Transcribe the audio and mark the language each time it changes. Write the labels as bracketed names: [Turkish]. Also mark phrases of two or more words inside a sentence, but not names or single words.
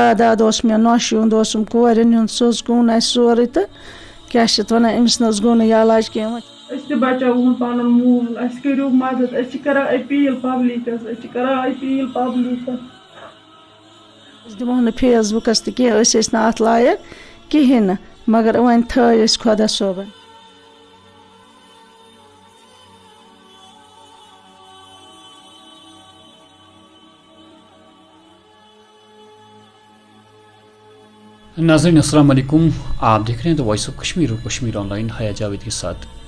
[Kashmiri] جاداد اوس مےٚ نۄشہِ ہُنٛد اوسُم کورٮ۪ن ہُنٛد سُہ حظ گوٚو نہٕ اَسہِ سورُے تہٕ کیٛاہ چھِ اَتھ وَنان أمِس نہٕ حظ گوٚو نہٕ یہِ علاج کینٛہہ. أسۍ تہِ بچاوہون پنُن مول اَسہِ کٔرِو مدد أسۍ چھِ کران أپیٖل پبلِکس أسۍ چھِ کران أپیٖل پبلِکس. أسۍ دِمو نہٕ فیس بُکس تہِ کینٛہہ أسۍ ٲسۍ نہٕ اَتھ لایق کِہیٖنۍ نہٕ مگر وۄنۍ تھٲے أسۍ خۄدا صٲبن. [Hindi] नाज़रीन [Arabic] السلام عليكم, [Hindi] आप देख रहे हैं द वॉइस ऑफ कश्मीर और कश्मीर ऑनलाइन हया जावेद के साथ.